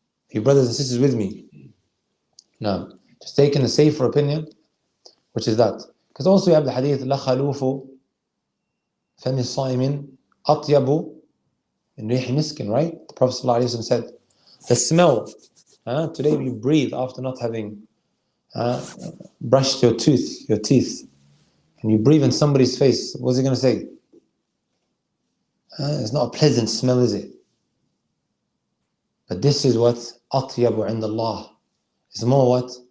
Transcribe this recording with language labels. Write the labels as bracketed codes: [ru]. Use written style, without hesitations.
[en] You brothers and sisters with me? No. Just taking the safer opinion, which is that. [ar] Because also you have the hadith, لا خلوف فم الصائم أطيب من ريح مسك, right? [en] The Prophet ﷺ said, the smell, today you breathe after not having brushed your teeth, and you breathe in somebody's face, what's he going to say? It's not a pleasant smell, is it? But this is what أطيب عند الله. It's more what?